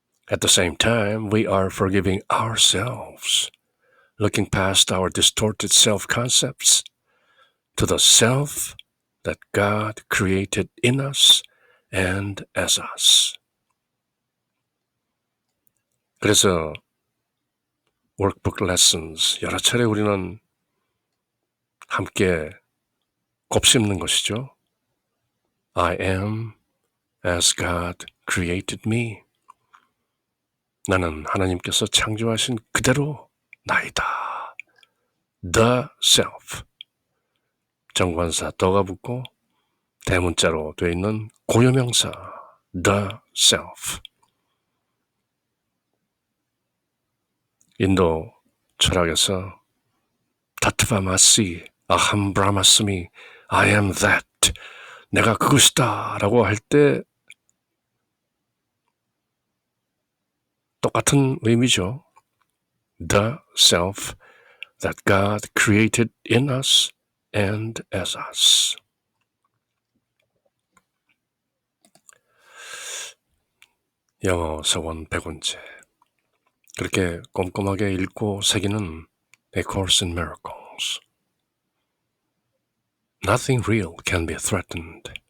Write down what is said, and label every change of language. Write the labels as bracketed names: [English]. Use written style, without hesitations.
[English] At the same time, we are forgiving ourselves, looking past our distorted self-concepts to the self that God created in us and as us. [Korean] 그래서 workbook lessons 여러 차례 우리는 함께 곱씹는 것이죠. [English] I am as God created me. [Korean] 나는 하나님께서 창조하신 그대로 나이다. [English] The self. [Korean] 정관사 더가 붙고 대문자로 되어 있는 고유명사 the self. 인도 철학에서 타트바마시 아함 브라마스미 [English] I am that [Korean] 내가 그것이다 라고 할 때 똑같은 의미죠. [English] The self that God created in us and as us. [Korean] 영어 서원 100원째. 그렇게 꼼꼼하게 읽고 새기는 A Course in Miracles. [English] Nothing real can be threatened.